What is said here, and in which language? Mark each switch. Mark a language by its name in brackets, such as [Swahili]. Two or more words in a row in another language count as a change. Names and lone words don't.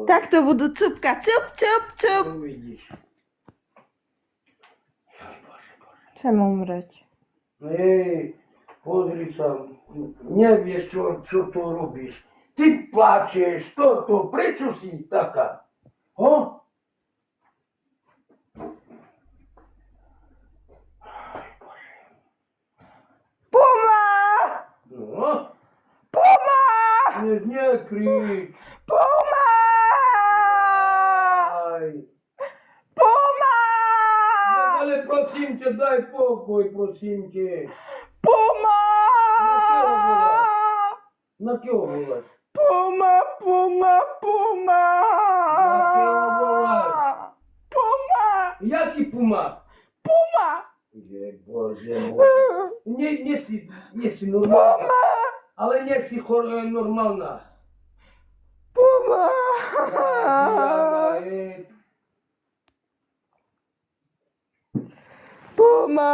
[Slovak] Tak to budú cupka. Cup, cup, cup. vidíš. Chcem umrieť. Hej, pozri sa, nevieš, čo to robíš. Ty plačeš, prečo si taká? Ho? Puma! No, Puma! nekrič. Puma! Aj. Puma! Ale prosím ťa, daj pokoj, prosím ťa. Puma! Na kého voláš? Puma, puma, puma! Na kého voláš? Puma! Jaký puma? Puma! Bože môj. Nie si normálna. Ale nie si normálna. Puma! Puma!